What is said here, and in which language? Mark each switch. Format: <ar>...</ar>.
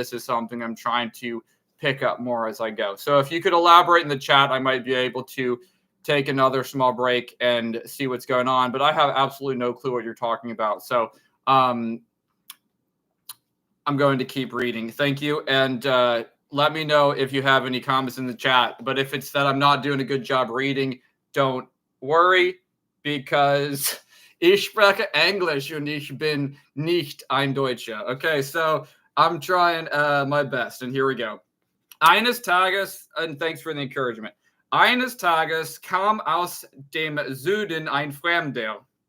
<en>This is something I'm trying to pick up more as I go. So if you could elaborate in the chat, I might be able to take another small break and see what's going on. But I have absolutely no clue what you're talking about. So I'm going to keep reading. Thank you. And let me know if you have any comments in the chat. But if it's that I'm not doing a good job reading, don't worry, because</en> <de>ich spreche Englisch und ich bin nicht ein Deutscher.</de> <en>Okay, so I'm trying my best, and here we go.</en> <de>Eines Tages,</de> <en>and thanks for the encouragement.</en> <de>Eines Tages kam aus dem Süden ein Fremder.</de>